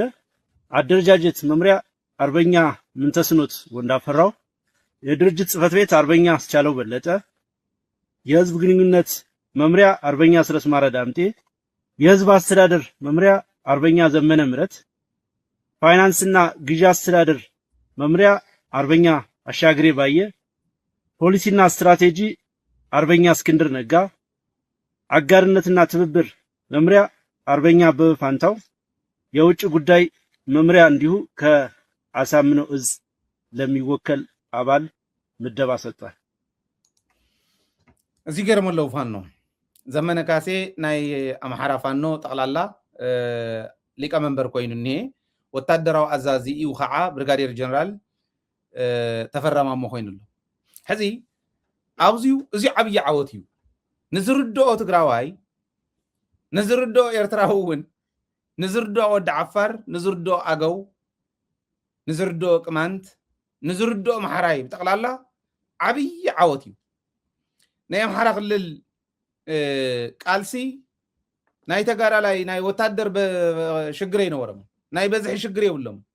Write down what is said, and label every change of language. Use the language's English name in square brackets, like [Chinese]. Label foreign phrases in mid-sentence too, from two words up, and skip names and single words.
[Amharic] አደረጃጀት መምሪያ አርበኛ ምንተስኖት ወንዳፈራው፣ የድርጅት ጽህፈት ቤት አርበኛ አስቻለው በለጠ፣ የህዝብ ግንኙነት መምሪያ አርበኛ ስረስ ማረዳምጤ፣ የህዝብ አስተዳደር መምሪያ አርበኛ ዘመነ ምረት፣ ፋይናንስና ግዢ አስተዳደር መምሪያ አርበኛ አሻግሬ ባየ፣ ፖሊሲና ስትራቴጂ አርበኛ እስክንድር ነጋ፣ አጋርነትና ትብብር መምሪያ አርበኛ አበበ ፋንታው፣ የውጭ ጉዳይ መምሪያ እንዲሁ ከአሳምነው እዝ ለሚወከል አባል ምደባ ሰጥቷል። [Tigrinya] እዚህ ገርመለው ፋኖ ዘመነ ካሴ ናይ አምሓራ ፋኖ ጠቅላላ ሊቀመንበር ኮይኑ እኒሄ ወታደራዊ አዛዚ እዩ ከዓ ብርጋዴር ጀነራል ተፈራ ማሞ ኮይኑሎ ሕዚ ኣብዚዩ እዚ ዓብይ ዓወት እዩ ንዝርድኦ ትግራዋይ ንዝርድኦ ኤርትራዊ እውን ንዝርድኦ ወዲ ዓፋር ንዝርድኦ ኣገው ንዝርድኦ ቅማንት ንዝርድኦ ማሕራይ ብጠቅላላ ዓብይ ዓወት እዩ ናይ አምሓራ ክልል ቃልሲ ናይ ተጋዳላይ ናይ ወታደር ሽግር ይነበሮም ናይ በዝሒ ሽግር የብሎም